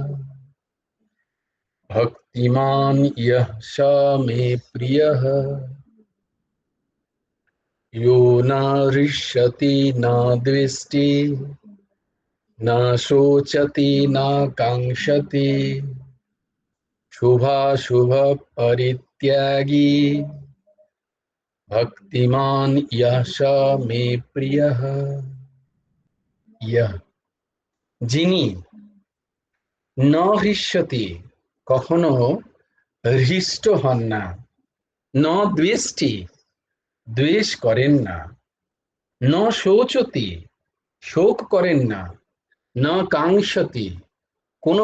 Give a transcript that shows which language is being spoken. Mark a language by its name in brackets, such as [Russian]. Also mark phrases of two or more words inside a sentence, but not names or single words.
[Sanskrit] भक्तिमान् यः स मे प्रियः, यो न हृष्यति न द्वेष्टि, न शोचति न काङ्क्षति, शुभाशुभ परित्यागी, भक्तिमान् यः स मे प्रियः। [Hindi] यह, [Bangla] যিনি, [Sanskrit] ন হৃষ্যতি, [Bangla] কখনো হৃষ্ট হন না, [Sanskrit] ন দ্বেষ্টি, [Bangla] দ্বেষ করেন না, [Sanskrit] ন শোচতি, [Bangla] শোক করেন না, [Sanskrit] ন কাঙ্ক্ষতি, [Bangla] কোনো